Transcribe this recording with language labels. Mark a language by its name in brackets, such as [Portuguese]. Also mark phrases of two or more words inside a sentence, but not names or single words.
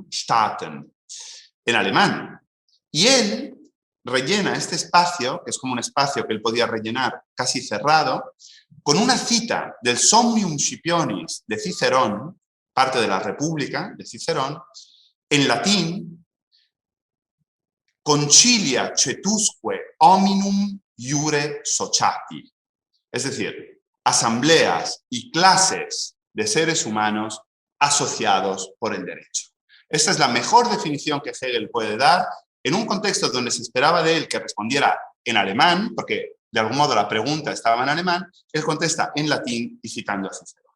[Spanish] Staaten, en alemán. Y él rellena este espacio, que es como un espacio que él podía rellenar casi cerrado, con una cita del Somnium Scipionis de Cicerón, parte de la República de Cicerón, en latín, [Latin] concilia cetusque hominum iure sociati. [Spanish] Es decir, asambleas y clases de seres humanos asociados por el derecho. Esta es la mejor definición que Hegel puede dar en un contexto donde se esperaba de él que respondiera en alemán, porque de algún modo la pregunta estaba en alemán, él contesta en latín y citando a Cicerón.